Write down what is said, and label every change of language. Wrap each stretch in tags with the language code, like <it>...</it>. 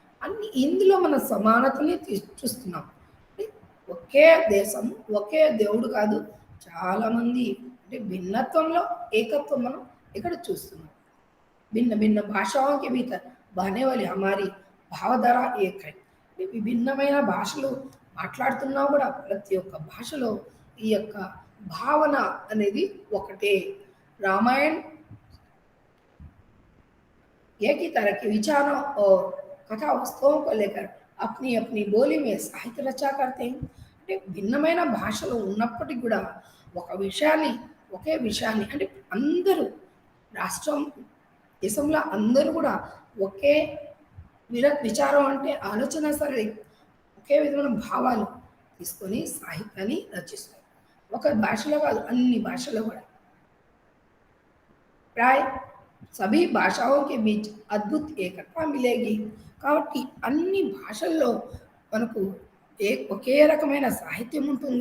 <te>అన్ని ఇందులో మన సమానతని చూస్తున్నాం. ఒకే దేశం, ఒకే దేవుడు కాదు, చాలామంది. అంటే భిన్నత్వంలో ఏకత్వం మనం ఇక్కడ చూస్తున్నాం.</te> <hi>भिन्न भिन्न भाषाओं के भीतर बहने वाली हमारी భావధార ఏకై.</hi> <te>విభిన్నమైన భాషలు మాట్లాడుతున్నా కూడా ప్రతి ఒక్క భాషలో ఈ యొక్క భావన అనేది ఒకటే.</te> <hi>रामायण एक ही तरह के विचारों और कथा वस्तुओं को लेकर अपनी अपनी बोली में साहित्य रचा करते हैं.</hi> <te>అంటే భిన్నమైన భాషలు ఉన్నప్పటికీ కూడా ఒక విషయాన్ని, ఒకే విషయాన్ని, అంటే అందరూ రాష్ట్రం దేశంలో అందరూ కూడా ఒకే విచారం అంటే ఆలోచన సరళి, ఒకే విధమైన భావాలు తీసుకొని సాహిత్యాన్ని రచిస్తారు. ఒక భాషలో కాదు, అన్ని భాషలో కూడా.</te> <hi>प्राय सभी भाषाओं के बीच अद्भुत एकता मिलेगी.</hi> <te>కాబట్టి అన్ని భాషల్లో మనకు ఒకే రకమైన సాహిత్యం ఉంటుంది.</te>